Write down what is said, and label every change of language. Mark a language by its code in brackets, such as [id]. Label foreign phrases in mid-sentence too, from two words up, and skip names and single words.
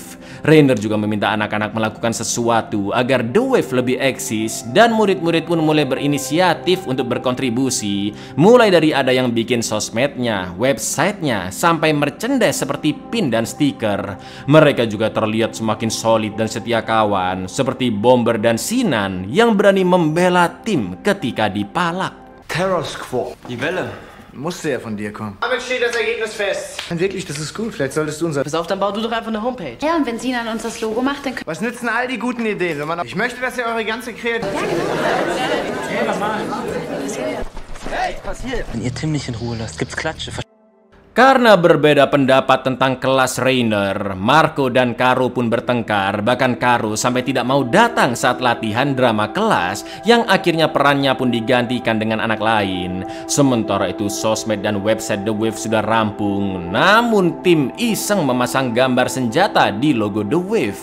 [id] Rainer juga meminta anak-anak melakukan sesuatu agar The Wave lebih eksis, dan murid-murid pun mulai berinisiatif untuk berkontribusi, mulai dari ada yang bikin sosmednya, websitenya, sampai merchandise seperti pin dan stiker. Mereka juga terlihat semakin solid dan setia kawan, seperti Bomber dan Sinan yang berani membela tim ketika dipalak. [de] Terror Squad. Die Welle. Musste ja von dir kommen. Damit steht das Ergebnis fest. Wirklich, das ist gut. Vielleicht solltest du unser... Pass auf, dann bau du doch einfach eine Homepage. Ja, und wenn Sinan uns das Logo macht, dann können Was nützen all die guten Ideen, wenn man... Ich möchte, dass ihr eure ganze Kreativität... Wenn ihr Tim nicht in Ruhe lasst, gibt's Klatsche. [id] Karena berbeda pendapat tentang kelas Rainer, Marco dan Caro pun bertengkar. Bahkan Caro sampai tidak mau datang saat latihan drama kelas, yang akhirnya perannya pun digantikan dengan anak lain. Sementara itu sosmed dan website The Wave sudah rampung, namun tim iseng memasang gambar senjata di logo The Wave.